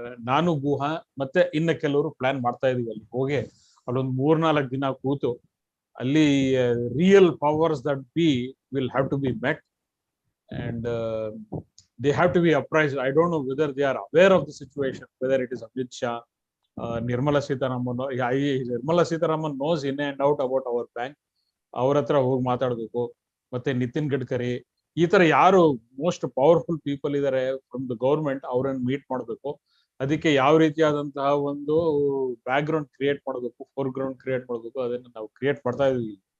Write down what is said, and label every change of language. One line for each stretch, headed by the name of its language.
Kannada: ನಾನು, ಗುಹಾ ಮತ್ತೆ ಇನ್ನ ಕೆಲವರು ಪ್ಲಾನ್ ಮಾಡ್ತಾ ಇದೀವಿ. ಅಲ್ಲಿ ಹೋಗಿ ಅಲ್ಲೊಂದು 3-4 ದಿನ ಕೂತು ಅಲ್ಲಿ
English: real powers that be will have to be met and they have to be apprised. I don't know whether they are aware of the situation, whether it is Amit Shah, Nirmala Sitharaman. Nirmala Sitharaman knows in and out about our bank.
Kannada: ಅವ್ರ ಹತ್ರ ಹೋಗಿ ಮಾತಾಡ್ಬೇಕು. ಮತ್ತೆ ನಿತಿನ್ ಗಡ್ಕರಿ, ಈ ತರ ಯಾರು
English: most powerful people
Kannada: ಇದಾರೆ
English: from the government,
Kannada: ಅವ್ರನ್ನ ಮೀಟ್ ಮಾಡ್ಬೇಕು. ಅದಕ್ಕೆ ಯಾವ ರೀತಿಯಾದಂತಹ ಒಂದು ಬ್ಯಾಕ್ ಗ್ರೌಂಡ್ ಕ್ರಿಯೇಟ್ ಮಾಡಬೇಕು, ಫೋರ್ ಗ್ರೌಂಡ್ ಕ್ರಿಯೇಟ್ ಮಾಡಬೇಕು, ಅದನ್ನ ನಾವು ಕ್ರಿಯೇಟ್ ಮಾಡ್ತಾ ಇದೀವಿ.